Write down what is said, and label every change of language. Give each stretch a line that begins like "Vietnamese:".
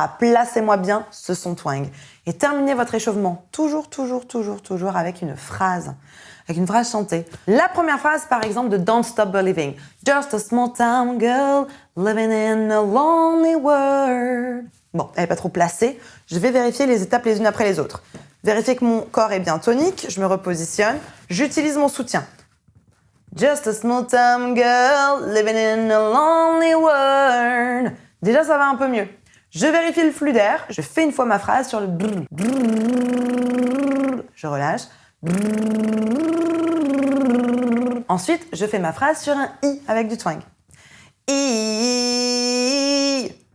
French: Placez-moi bien ce son twang. Et terminez votre échauffement toujours avec une phrase. Avec une phrase chantée. La première phrase, par exemple, de Don't Stop Believing.
English: Just a small town girl living in a lonely world.
French: Bon, elle n'est pas trop placée. Je vais vérifier les étapes les unes après les autres. Vérifier que mon corps est bien tonique. Je me repositionne. J'utilise mon soutien.
English: Just a small town girl living in a lonely world.
French: Déjà, ça va un peu mieux. Je vérifie le flux d'air. Je fais une fois ma phrase sur le brrr, brrr. Je relâche. Brrr. Ensuite, je fais ma phrase sur un i avec du twang. I.